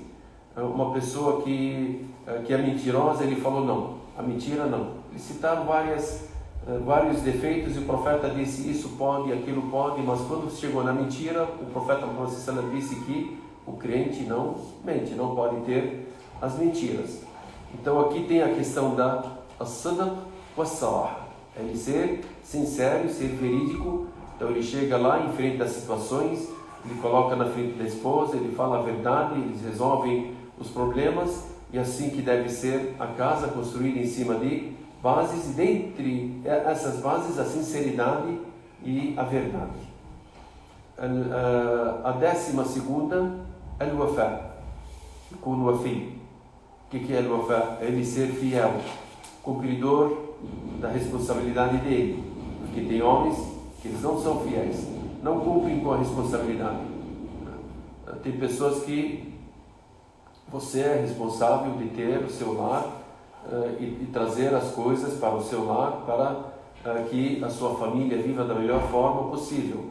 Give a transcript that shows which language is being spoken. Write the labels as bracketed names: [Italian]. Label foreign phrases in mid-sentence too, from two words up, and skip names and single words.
[Portuguese] Uma pessoa que é mentirosa, ele falou, não, a mentira não. Eles citaram vários defeitos e o profeta disse, isso pode, aquilo pode, mas quando chegou na mentira, o profeta Muhammad disse que o crente não mente, não pode ter as mentiras. Então aqui tem a questão da [Arabic] الصدق والصراحة, [Portuguese] ele ser sincero e ser verídico. Então ele chega lá em frente das situações, ele coloca na frente da esposa, ele fala a verdade, eles resolvem os problemas, e assim que deve ser a casa construída em cima de bases, e dentre essas bases a sinceridade e a verdade. A 12ª, [Arabic] الوفاء، كن وفيا. [Portuguese] O que é al-wafa? É ele ser fiel, cumpridor da responsabilidade dele. Porque tem homens que eles não são fiéis, não cumprem com a responsabilidade. Tem pessoas que você é responsável de ter o seu lar e trazer as coisas para o seu lar para que a sua família viva da melhor forma possível.